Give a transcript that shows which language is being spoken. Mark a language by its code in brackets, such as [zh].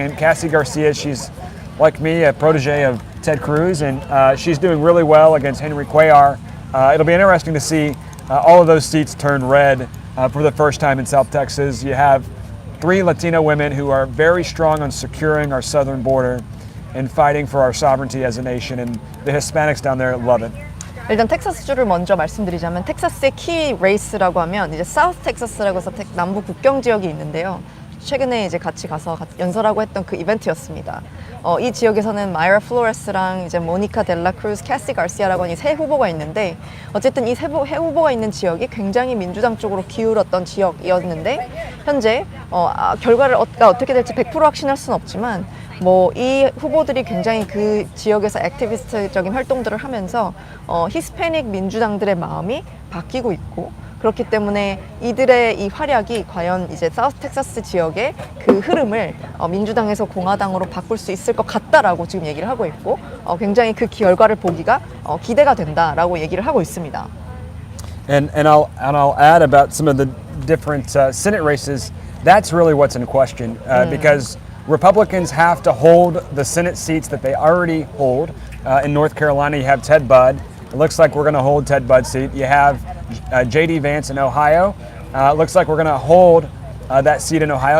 [en] And Cassie Garcia, she's like me, a protege of Ted Cruz, and she's doing really well against Henry Cuellar. It'll be interesting to see all of those seats turn red for the first time in South Texas. You have 3 Latino women who are very strong on securing our southern border and fighting for our sovereignty as a nation, and the Hispanics down there love it. [ko] 일단 텍사스주를 먼저 말씀드리자면 텍사스의 키 레이스라고 하면 이제 사우스 텍사스라고 해서 남부 국경 지역이 있는데요. 최근에 이제 같이 가서 연설하고 했던 그 이벤트였습니다. 이 지역에서는 마이라 플로레스랑 이제 모니카 델라 크루즈, 캐시 가시아라고 하는 이 세 후보가 있는데 어쨌든 이 세 후보가 있는 지역이 굉장히 민주당 쪽으로 기울었던 지역이었는데 현재 결과가 어떻게 될지 100% 확신할 수는 없지만 뭐 이 후보들이 굉장히 그 지역에서 액티비스트적인 활동들을 하면서 히스패닉 민주당들의 마음이 바뀌고 있고 그렇기 때문에 이들의 이 활약이 과연 이제 사우스 텍사스 지역의 그 흐름을 민주당에서 공화당으로 바꿀 수 있을 것 같다라고 지금 얘기를 하고 있고 굉장히 그 결과를 보기가 기대가 된다라고 얘기를 하고 있습니다. [en] And I'll add about some of the different Senate races. That's really what's in question because Republicans have to hold the Senate seats that they already hold. In North Carolina, you have Ted Budd. It looks like we're going to hold Ted Budd's seat. You have J.D. Vance in Ohio. It looks like we're going to hold that seat in Ohio.